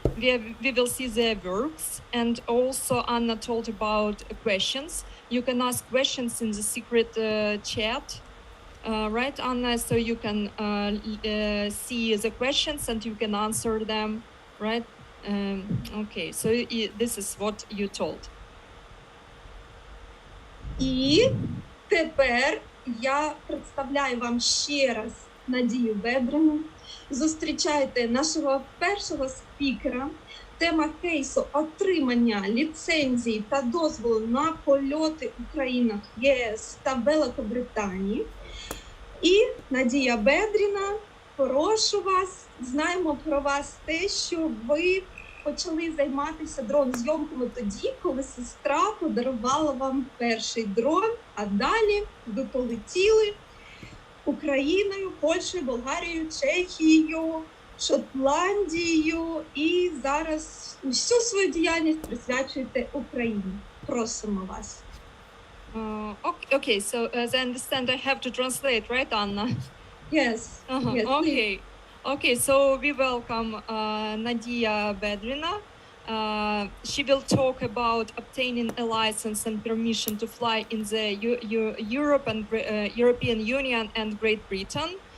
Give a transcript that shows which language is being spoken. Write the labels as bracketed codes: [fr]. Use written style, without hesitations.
[en] We will see their works, and also Anna told about questions. You can ask questions in the secret chat, right, Anna? So you can see the questions and you can answer them, right? Okay, so this is what you told. [uk] І тепер я представляю вам ще раз Надію Бедрину. Зустрічайте нашого першого спікера. Тема кейсу – отримання ліцензії та дозволу на польоти у країнах ЄС та Великобританії. І Надія Бедріна, прошу вас, знаємо про вас те, що ви почали займатися дрон-зйомками тоді, коли сестра подарувала вам перший дрон, а далі ви полетіли Україною, Польщею, Болгарією, Чехією, Шотландією і зараз усю свою діяльність присвячуєте Україні. Просимо вас. [en] Okay, so as I understand, I have to translate, right, Anna? Yes. Yes, okay. Okay, so we welcome Nadia Bedrina. She will talk about obtaining a license and permission to fly in the European Union and Great Britain.